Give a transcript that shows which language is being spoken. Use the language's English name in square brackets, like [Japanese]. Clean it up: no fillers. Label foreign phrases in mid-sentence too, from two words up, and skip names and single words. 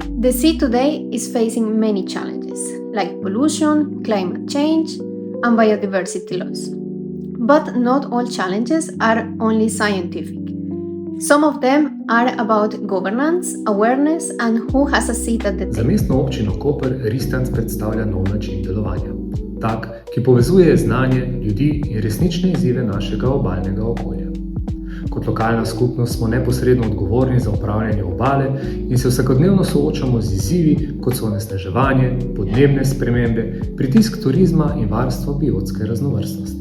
[English] The sea today is facing many challenges, like pollution, climate change, and biodiversity loss. But not all challenges are only scientific. Some of them are about governance, awareness, and who has a seat at the table. [Slovenian] Za mestno občino Koper RISTANC predstavlja nov način delovanja. Tak, ki povezuje znanje, ljudi in resnične izzive našega obalnega okolja. Kot lokalna skupnost smo neposredno odgovorni za upravljanje obale in se vsakodnevno soočamo z izzivi, kot so onesnaževanje, podnebne spremembe, pritisk turizma in varstvo biotske raznovrstnosti.